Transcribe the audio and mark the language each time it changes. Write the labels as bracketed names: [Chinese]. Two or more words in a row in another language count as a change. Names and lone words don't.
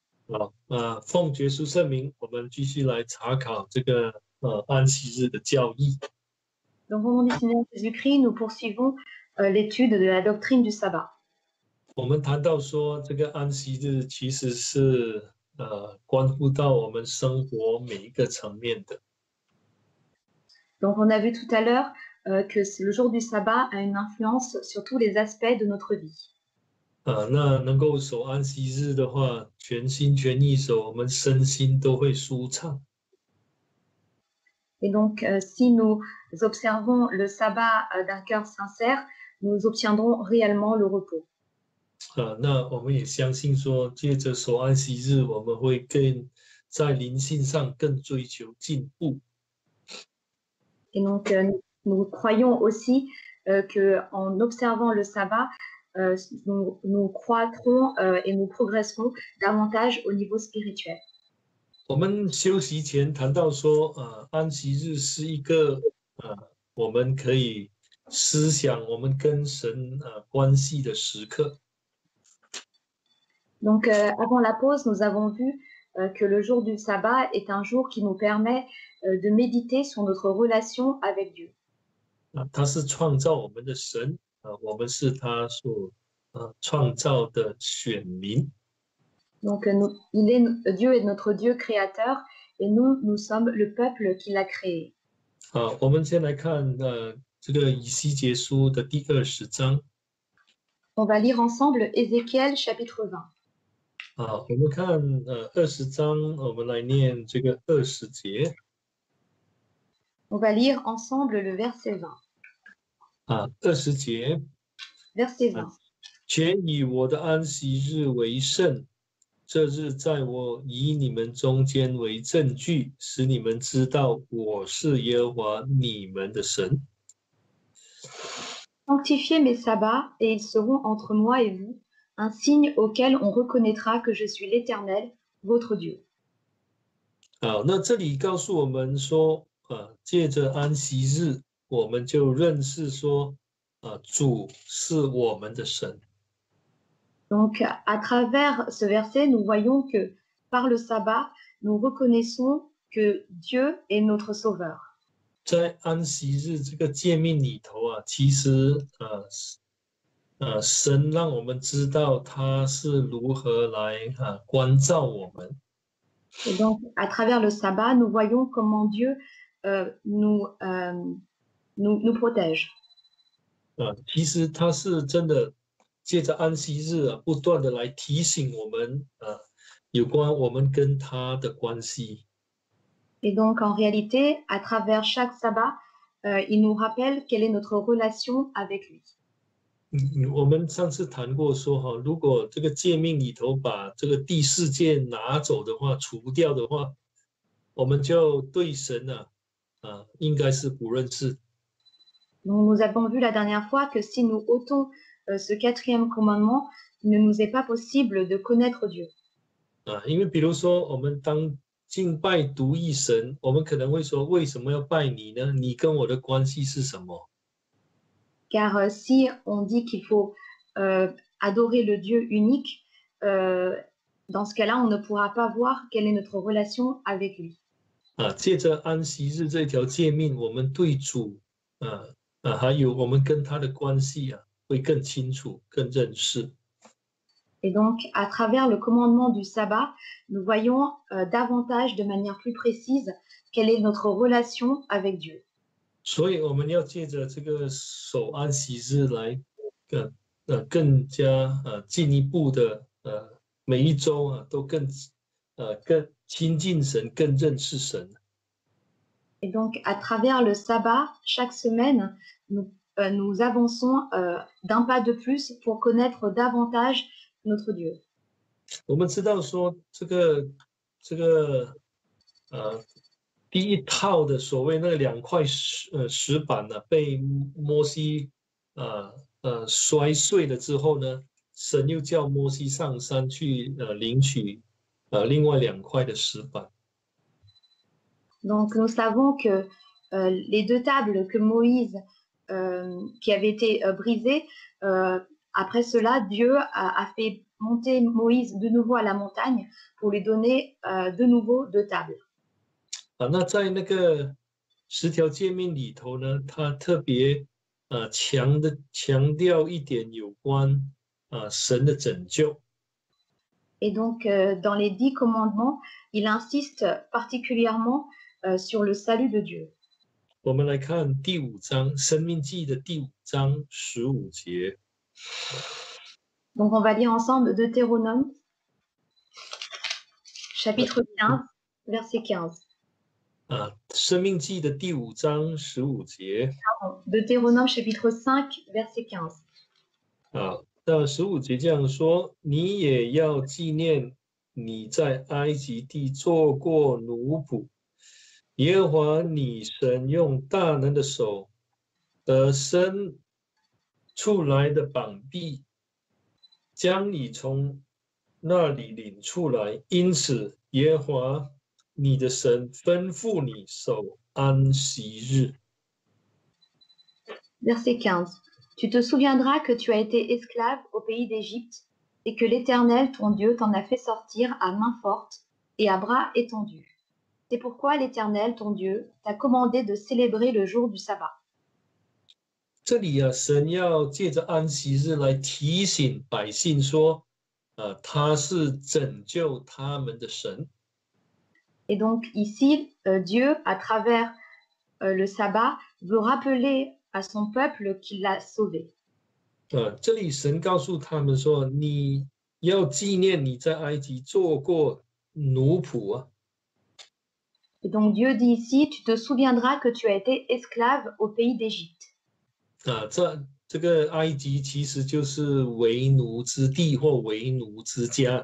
[Chinese] 好，奉耶稣圣名，我们继续来查考这个安息日的教义。 [French] Donc, au nom du Seigneur Jésus-Christ, nous poursuivons l'étude de la doctrine du sabbat. [Chinese] 我们谈到说，这个安息日其实是关乎到我们生活每一个层面的。 [French] Donc, on a vu tout à l'heure que le jour du sabbat a une influence sur tous les aspects de notre vie. [Chinese] 那能够守安息日的话，全心全意守，我们身心都会舒畅。 [French] Et donc, si nous observons le sabbat d'un cœur sincère, nous obtiendrons réellement le repos. [Chinese] 那我们也相信说，借着守安息日，我们会更在灵性上更追求进步。 [French] Et donc, nous croyons aussi qu'en observant le sabbat, nous croîtrons et nous progresserons davantage au niveau spirituel. [Chinese] 我们休息前谈到说，安息日是一个我们可以思想我们跟神关系的时刻。 [French] Donc, avant la pause, nous avons vu que le jour du sabbat est un jour qui nous permet de méditer sur notre relation avec Dieu. [Chinese] 他是创造我们的神，我们是他所创造的选民。 [French] Donc, Dieu est notre Dieu créateur et nous sommes le peuple qu'il a créé. [Chinese] 好，我们先来看这个以西结书的第20章。 [French] On va lire ensemble Ézéchiel chapitre 20. [Chinese] 好，我们看20章，我们来念这个20节。 [French] On va lire ensemble le verset 20. [Chinese] 20 节。 [French] Verset 20. [Chinese] 且以我的安息日为圣，这日在我以你们中间为证据，使你们知道我是耶和华你们的神。 [French] Sanctifiez mes sabbats, et ils seront entre moi et vous, un signe auquel on reconnaîtra que je suis l'Éternel, votre Dieu. [Chinese] 好，那这里告诉我们说，借着安息日，我们就认识说，主是我们的神。 [French] Donc, à travers ce verset, nous voyons que par le sabbat, nous reconnaissons que Dieu est notre sauveur. [Chinese] 在安息日这个诫命里头其实神让我们知道他是如何来关照我们。 [French] Et donc, à travers le sabbat, nous voyons comment Dieu nous protège. [Chinese] 其实他是真的借着安息日不断的来提醒我们有关我们跟他的关系。 [French] Et donc, en réalité, à travers chaque sabbat, il nous rappelle quelle est notre relation avec lui. [Chinese] 我们上次谈过说如果这个诫命里头把这个第4诫拿走的话，除掉的话，我们就对神应该是不认识。 [French] Donc, nous avons vu la dernière fois que si nous ôtons ce 4e commandement, il ne nous est pas possible de connaître Dieu. [Chinese] 因为比如说我们当敬拜独一神，我们可能会说，为什么要拜你呢？你跟我的关系是什么？ [French] Car si on dit qu'il faut adorer le Dieu unique, dans ce cas-là, on ne pourra pas voir quelle est notre relation avec lui. [Chinese] 借着安息日这条诫命，我们对主还有我们跟他的关系会更清楚、更认识。 [French] Et donc, à travers le commandement du sabbat, nous voyons davantage, de manière plus précise, quelle est notre relation avec Dieu. [Chinese] 所以我们要借着这个守安息日来更加进一步的每一周都更亲近神，更认识神。 [French] Et donc, à travers le sabbat, chaque semaine, nous avançons d'un pas de plus pour connaître davantage notre Dieu. [Chinese] 我们知道说这个第一套的所谓那2块石板被摩西摔碎了之后呢，神又叫摩西上山去领取另外2块的石板。 [French] Donc, nous savons que les 2 tables que Moïse, qui avaient été brisées, Après cela, Dieu a fait monter Moïse de nouveau à la montagne pour lui donner de nouveau deux tables. [Chinese] 那在那个十条诫命里头呢，他特别强调一点有关神的拯救。 [French] Et donc, dans les 10 commandements, il insiste particulièrement sur le salut de Dieu. [Chinese] 我们来看第5章《申命记》的第5章15节。 [French] Donc, on va lire ensemble Deutéronome, chapitre 15, verset 15. [Chinese] 申命记的第5章15节。 [French] Deutéronome, chapitre 5, verset 15. [Chinese] 那15节这样说：你也要纪念你在埃及地做过奴仆，耶和华你神用大能的手得伸出来的膀臂，将你从那里领出来。因此，耶和华你的神吩咐你守安息日。 [French] Verset 15. Tu te souviendras que tu as été esclave au pays d'Égypte et que l'Éternel, ton Dieu, t'en a fait sortir à main forte et à bras étendus. C'est pourquoi l'Éternel, ton Dieu, t'a commandé de célébrer le jour du sabbat. [Chinese] 这里神要借着安息日来提醒百姓说，他是拯救他们的神。 [French] Et donc ici, Dieu, à travers le sabbat, veut rappeler à son peuple qu'il l'a sauvé. [Chinese] 这里神告诉他们说，你要纪念你在埃及做过奴仆啊。 [French] Et donc Dieu dit ici, tu te souviendras que tu as été esclave au pays d'Égypte. [Chinese] 这个埃及其实就是为奴之地或为奴之家。